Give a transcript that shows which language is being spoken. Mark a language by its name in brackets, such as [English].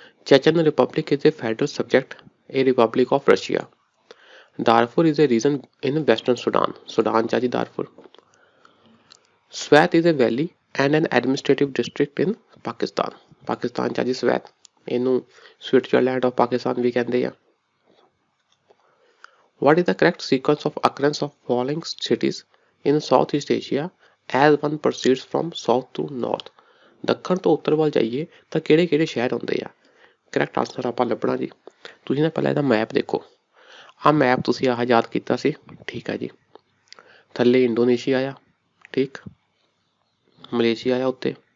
[English] Chechen republic is a federal subject a republic of Russia. Darfur is a region in western Sudan, [Punjabi] Sudan ਚ ਆ ਜੀ ਦਾਰਫੁਰ। [English] Swat is a valley and an administrative district in Pakistan, [Punjabi] ਪਾਕਿਸਤਾਨ ਚ ਆ ਜੀ ਸਵੈਤ। ਇਹਨੂੰ Switzerland of Pakistan ਵੀ ਕਹਿੰਦੇ ਆ। [English] What is the correct sequence of occurrence of following cities in Southeast Asia as one proceeds from south to north? [Punjabi] ਦੱਖਣ ਤੋਂ ਉੱਤਰ ਵੱਲ ਜਾਈਏ ਤਾਂ ਕਿਹੜੇ ਕਿਹੜੇ ਸ਼ਹਿਰ ਆਉਂਦੇ ਆ? ਕਰੈਕਟ ਆਂਸਰ ਆਪਾਂ ਲੱਭਣਾ ਜੀ। ਤੁਸੀਂ ਨਾ ਪਹਿਲਾਂ ਇਹਦਾ ਮੈਪ ਦੇਖੋ। ਆਹ ਮੈਪ ਤੁਸੀਂ ਆਹ ਯਾਦ ਕੀਤਾ ਸੀ, ਠੀਕ ਹੈ ਜੀ। ਥੱਲੇ ਇੰਡੋਨੇਸ਼ੀਆ ਆ, ਠੀਕ, ਮਲੇਸ਼ੀਆ ਆ ਉੱਤੇ।